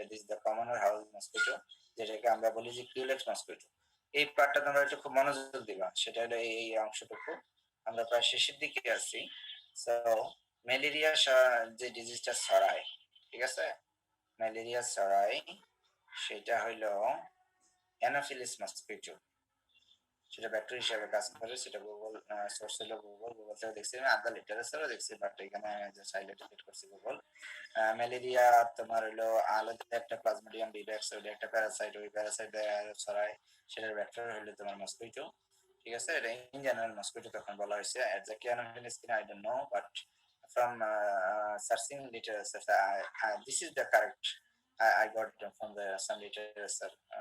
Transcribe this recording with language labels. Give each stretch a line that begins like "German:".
English: This is the commoner house mosquito,
Bangla: যেটাকে আমরা বলি যে কিউলেক্স মসকিটো। এই পার্টটা তোমরা একটু খুব মনোযোগ দিবা, সেটা হলো এই অংশটুকু। আমরা প্রায় শেষের দিকে আছি। সো ম্যালেরিয়া যে ডিজিজটা ছড়ায়, ঠিক আছে, ম্যালেরিয়া ছড়ায় সেটা হইল অ্যানোফিলিস মসকিটো। সেটা ব্যাকটেরিয়া হিসাবে কাজ করে, সেটা গুগল সোর্স হলো গুগল থেকে দেখছি, আমি আধা লিটারেচারও দেখছি, বাট এখানে হাইলাইটেড করছি গুগল। ম্যালেরিয়া তোমার হলো আলাদা একটা প্লাজমোডিয়াম বিভ্যাক্স, ওইটা একটা প্যারাসাইট, ওই প্যারাসাইট ছড়ায়, সেটার ব্যাকটেরিয়া হলো তোমার মসকিটো, ঠিক আছে। এটা ইন জেনারেল মসকিটো তখন বলা হয়েছে।
English: Exactly anopheles কিনা I don't know, but from searching literature, this is the correct I got from the some literature.